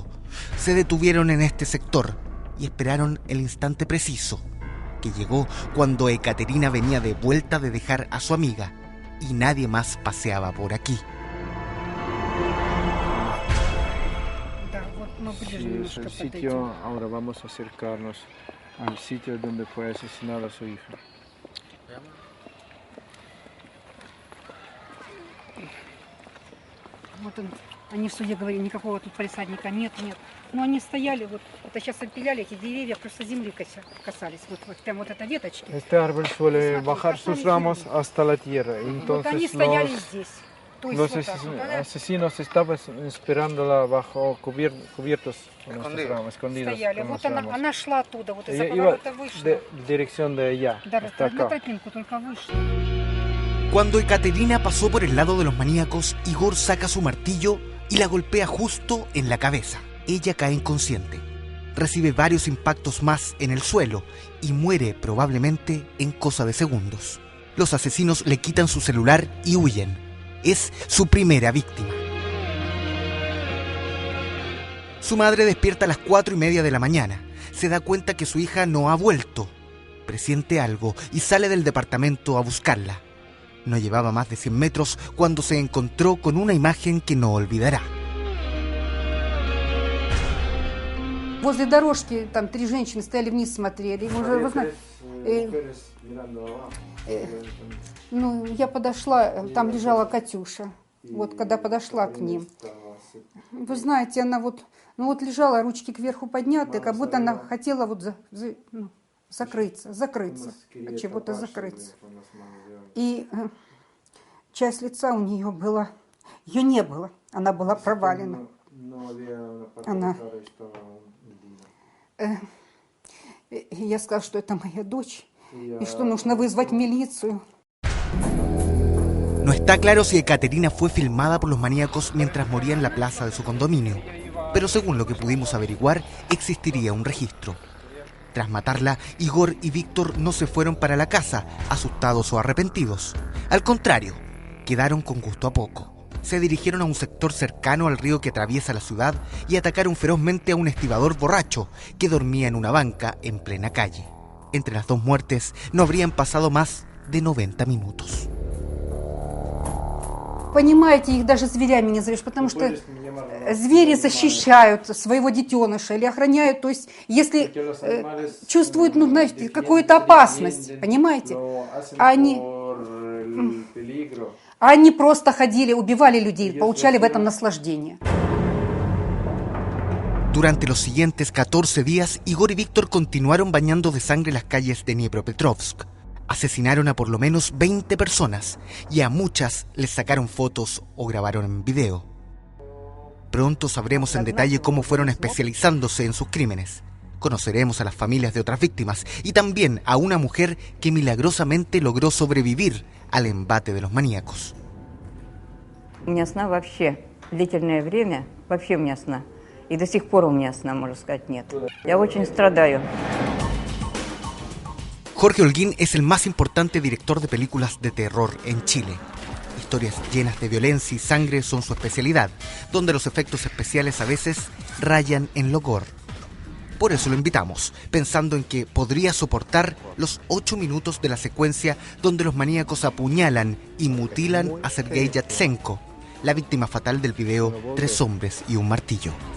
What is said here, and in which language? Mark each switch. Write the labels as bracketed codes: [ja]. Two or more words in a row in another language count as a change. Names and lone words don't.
[es] Se detuvieron en este sector y esperaron el instante preciso, que llegó cuando Ekaterina venía de vuelta de dejar a su amiga y nadie más paseaba por aquí. Sí, es el sitio, ahora vamos a acercarnos al sitio donde fue asesinada a su hija. [ru] Вот он, они в суде говорили, никакого тут полисадника нет. Но они стояли, вот это сейчас опиляли, эти деревья просто земли касались, вот прям вот эта веточки. [es] Este árbol suele bajar sus ramos hasta la tierra, entonces [ru] вот они стояли здесь. [es] Los asesinos estaban esperándola bajo cubiertos con nuestras ramas, escondidos. [ru] Стояли, вот она шла оттуда, вот из-за [es] iba [ru] поворота вышла. [es] de dirección de allá, [ru] Да, [es] hasta [ru] на [es] acá. [ru] тропинку только вышла. [es] Cuando Ekaterina pasó por el lado de los maníacos, Igor saca su martillo y la golpea justo en la cabeza. Ella cae inconsciente. Recibe varios impactos más en el suelo y muere probablemente en cosa de segundos. Los asesinos le quitan su celular y huyen. Es su primera víctima. Su madre despierta a las 4:30 de la mañana. Se da cuenta que su hija no ha vuelto. Presiente algo y sale del departamento a buscarla. No llevaba más de 100 metros cuando se encontró con una imagen que no olvidará. [ru] Возле дорожки там 3 женщины стояли вниз, смотрели. Уже, вы знаете, ну, я подошла, там лежала Катюша. Вот, когда подошла к ним. Вы знаете, она вот, лежала, ручки кверху подняты, как будто она хотела вот закрыться, от чего-то закрыться. И часть лица у нее была, ее не было, она была провалена. Она... Я сказала, что это моя дочь, y что нужно вызвать милицию. [es] No está claro si Ekaterina fue filmada por los maníacos mientras moría en la plaza de su condominio, pero según lo que pudimos averiguar, existiría un registro. Tras matarla, Igor y Víctor no se fueron para la casa, asustados o arrepentidos. Al contrario, quedaron con gusto a poco. Se dirigieron a un sector cercano al río que atraviesa la ciudad y atacaron ferozmente a un estibador borracho que dormía en una banca en plena calle. Entre las dos muertes no habrían pasado más de 90 minutos. [ru] Понимаете, их даже зверями не назовешь, потому что звери защищают своего детеныша или охраняют, то есть если чувствуют, знаете, какую-то опасность, понимаете, они просто ходили, убивали людей, получали в этом наслаждение. [es] Durante los siguientes 14 días, Igor y Víctor continuaron bañando de sangre las calles de Dnipropetrovsk. Asesinaron a por lo menos 20 personas y a muchas les sacaron fotos o grabaron en video. Pronto sabremos en detalle cómo fueron especializándose en sus crímenes. Conoceremos a las familias de otras víctimas y también a una mujer que milagrosamente logró sobrevivir al embate de los maníacos. [ru] У меня сна вообще длительное время, вообще у меня сна. И до сих пор у меня сна, можно сказать, нет. Я очень страдаю. [es] Jorge Holguín es el más importante director de películas de terror en Chile. Historias llenas de violencia y sangre son su especialidad, donde los efectos especiales a veces rayan en lo gore. Por eso lo invitamos, pensando en que podría soportar los 8 minutos de la secuencia donde los maníacos apuñalan y mutilan a Sergei Yatsenko, la víctima fatal del video 3 hombres y un martillo.